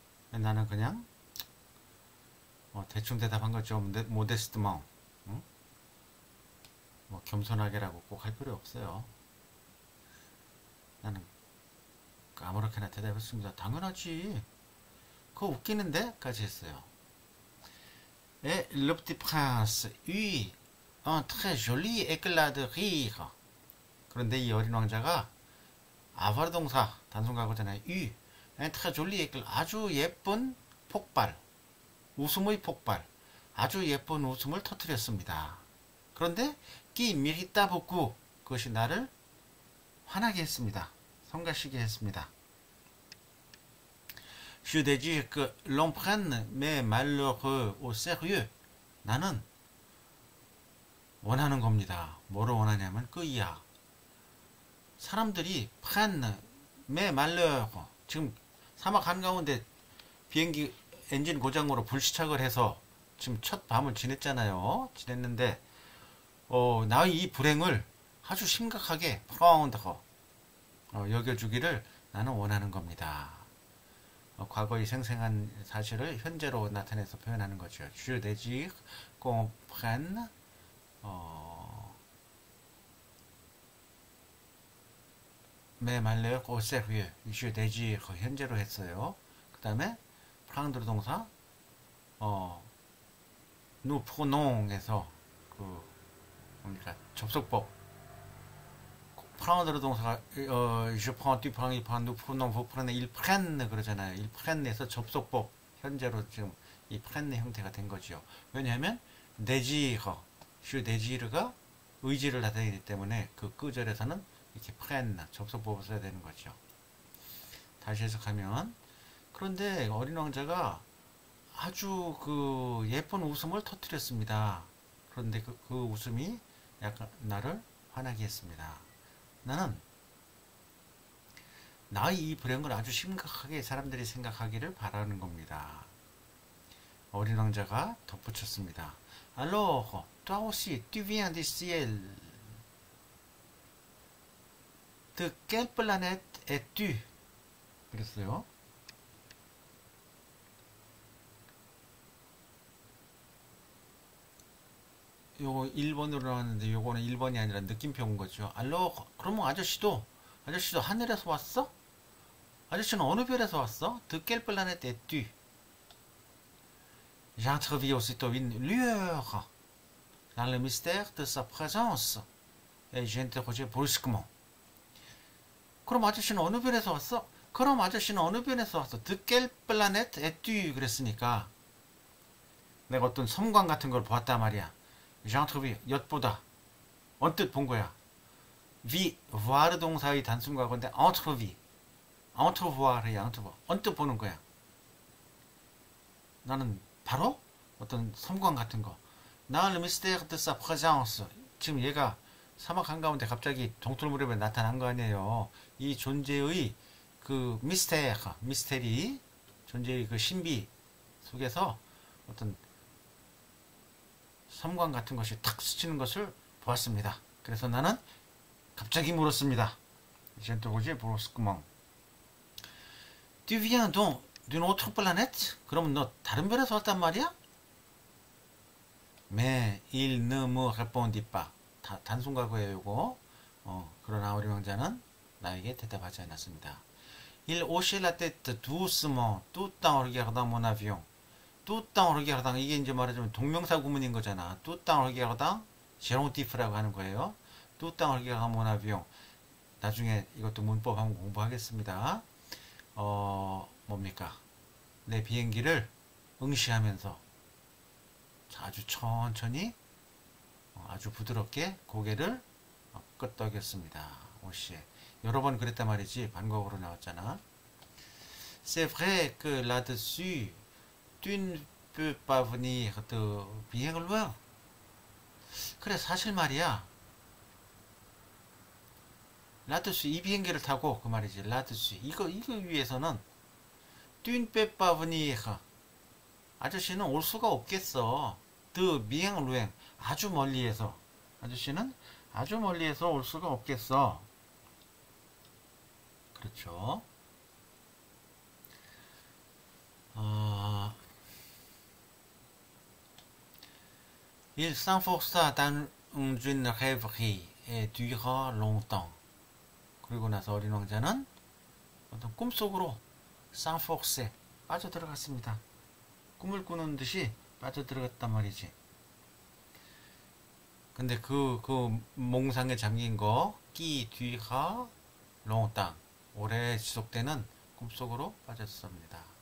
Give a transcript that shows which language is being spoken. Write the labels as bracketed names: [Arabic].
[Korean] 나는 그냥 대충 대답한 거죠. 모데스트먼. 응? 뭐 겸손하게라고 꼭 할 필요 없어요. 나는 아무렇게나 대답했습니다. 당연하지. 그거 웃기는데? 까지 했어요. [French] Et le petit prince eut un très joli éclat de rire. [Korean] 그런데 이 어린 왕자가 아바르 동사 단순가고잖아요. [French] eut un très joli éclat, [Korean] 아주 예쁜 폭발, 웃음의 폭발, 아주 예쁜 웃음을 터뜨렸습니다. 그런데 [French] qui m'irrita beaucoup, [Korean] 그것이 나를 화나게 했습니다. 성가시게 했습니다. [French] Je désire que l'on prenne mes malheureux au sérieux. [Korean] 나는 원하는 겁니다. 뭐를 원하냐면 그이야. 사람들이 [French] prenne mes malheureux, [Korean] 지금 사막 한가운데 비행기 엔진 고장으로 불시착을 해서 지금 첫 밤을 지냈잖아요. 지냈는데 나의 이 불행을 아주 심각하게 prendre, 여겨주기를 나는 원하는 겁니다. 과거의 생생한 사실을 현재로 나타내서 표현하는 거죠. [French] Je désire qu'on prenne mes malheurs au sérieux. Je désire [Korean] 현재로 했어요. 그 다음에 prendre 동사 [French] nous prenons [Korean] 에서 뭡니까 접속법. [French] prendre [Korean] 동사가 [French] je prends, tu prends, il prend, nous prenons, vous prenez, ils prennent [Korean] 그러잖아요. [French] ils prenn [Korean] 에서 접속법 현재로 지금 이 prenne 형태가 된 거죠. 왜냐하면 désire, [French] je désire [Korean] 가 의지를 나타내기 때문에 그 구절에서는 이렇게 prenne 접속법을 써야 되는 거죠. 다시 해석하면, 그런데 어린 왕자가 아주 그 예쁜 웃음을 터뜨렸습니다. 그런데 그 웃음이 약간 나를 화나게 했습니다. 나는 나의 이 불행을 아주 심각하게 사람들이 생각하기를 바라는 겁니다. 어린 왕자가 덧붙였습니다. [French] Alors, toi aussi, tu viens du ciel. De quelle planète es-tu? [Korean] 그랬어요. 요거 1번으로 나왔는데 요거는 1번이 아니라 느낌표 온 거죠. 알로, 그러면 아저씨도 하늘에서 왔어? 아저씨는 어느 별에서 왔어? [French] De quelle planète es-tu? J'entrevis aussitôt une lueur dans le mystère de sa présence et j'interrogeai brusquement. [Korean] 그럼 아저씨는 어느 별에서 왔어? 그럼 아저씨는 어느 별에서 왔어? [French] De quelle planète es-tu? [Korean] 그랬으니까 내가 어떤 섬광 같은 걸 보았단 말이야. [French] j'entrevis, [Korean] 엿보다, 언뜻 본 거야. vi, voir 동사의 단순과거인데 entrevis, entrevoir이야. entrevoir, 언뜻 보는 거야. 나는 바로 어떤 섬광 같은 거. [French] dans le mystère de sa présence, [Korean] 지금 얘가 사막 한가운데 갑자기 동틀 무렵에 나타난 거 아니에요. 이 존재의 그 미스테리, 존재의 그 신비 속에서 어떤 섬광 같은 것이 탁 스치는 것을 보았습니다. 그래서 나는 갑자기 물었습니다. [French] J'interrogeai brusquement. Tu viens donc d'une autre planète? [Korean] 그러면 너 다른 별에서 왔단 말이야? [French] Mais il ne me répondit pas. [Korean] 단순과거예요, 요거. 그러나 어린 왕자는 나에게 대답하지 않았습니다. [French] Il hochait la tête doucement, tout en regardant mon avion. tout en regardant, [Korean] 이게 이제 말하자면 동명사 구문인 거잖아. [French] tout en regardant, gérontif라고 [Korean] 하는 거예요. [French] tout en regardant mon avion. [Korean] 나중에 이것도 문법 한번 공부하겠습니다. 뭡니까? 내 비행기를 응시하면서 아주 천천히, 아주 부드럽게 고개를 끄덕였습니다. 오씨. 여러 번 그랬단 말이지. 반복으로 나왔잖아. [French] C'est vrai que là-dessus, tu ne peux pas venir de bien loin. [Korean] 그래, 사실 말이야. 라드스, 이 비행기를 타고, 그 말이지, 라드스. 이거 위에서는 [French] Tu ne peux pas venir. [Korean] 아저씨는 올 수가 없겠어. [French] De bien loin. [Korean] 아주 멀리에서. 아저씨는 아주 멀리에서 올 수가 없겠어. 그렇죠. [French] Il s'enforça dans une rêverie et dura longtemps. [Korean] 그리고 나서 어린 왕자는 어떤 꿈속으로 [French] s'enforcer [Korean] 빠져들어갔습니다. 꿈을 꾸는 듯이 빠져들어갔단 말이지. 근데 그 몽상에 잠긴 거 [French] qui dura longtemps [Korean] 오래 지속되는 꿈속으로 빠졌습니다.